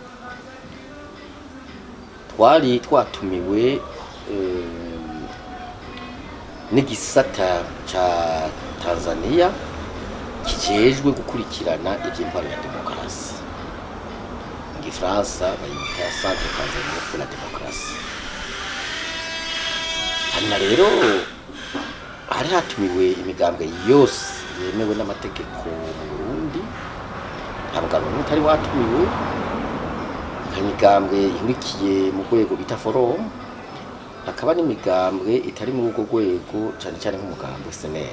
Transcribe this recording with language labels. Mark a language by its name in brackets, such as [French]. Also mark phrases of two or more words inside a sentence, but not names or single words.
[Rundi] Twari twatumiwe n'igisata ca Tanzania kijejwe gukurikirana iby'intwaro ya demokarasi. Mu Gifaransa bayita Centre Tanzania pour la démocratie. Hanyuma rero hari hatumiwe imigambwe yose yemewe n'amategeko mu Burundi. Ntabwo n'utari watumiwe. Imigambwe ihurikiye mu rwego bita forum, hakaba n'imigambwe itari mu rwego rwego cyane nk'umugambwe SNL.